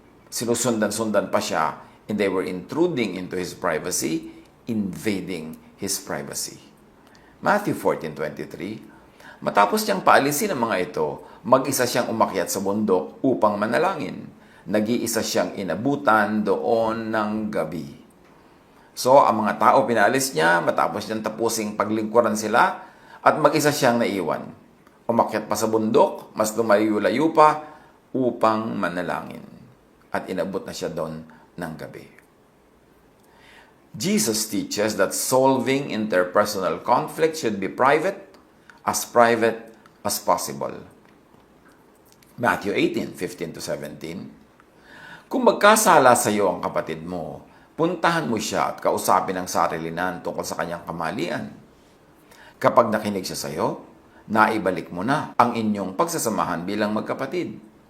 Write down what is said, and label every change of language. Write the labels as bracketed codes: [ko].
[tl] Sinusundan-sundan pa siya, [en] and they were intruding into his privacy, invading his privacy. [tl] Matthew 14:23, matapos niyang paalisin ang mga ito, mag-isa siyang umakyat sa bundok upang manalangin. Nag-iisa siyang inabutan doon ng gabi. So, ang mga tao pinalis niya, matapos niyang tapusing paglingkuran sila, at mag-isa siyang naiwan. Umakyat pa sa bundok, mas lumayo-layo pa, upang manalangin. At inabot na siya doon ng gabi. [en] Jesus teaches that solving interpersonal conflict should be private as possible. [tl] Matthew 18:15-17, kung magkasala sa iyo ang kapatid mo, puntahan mo siya at kausapin ang sarilinan tungkol sa kanyang kamalian. Kapag nakinig siya sa iyo, naibalik mo na ang inyong pagsasamahan bilang magkapatid.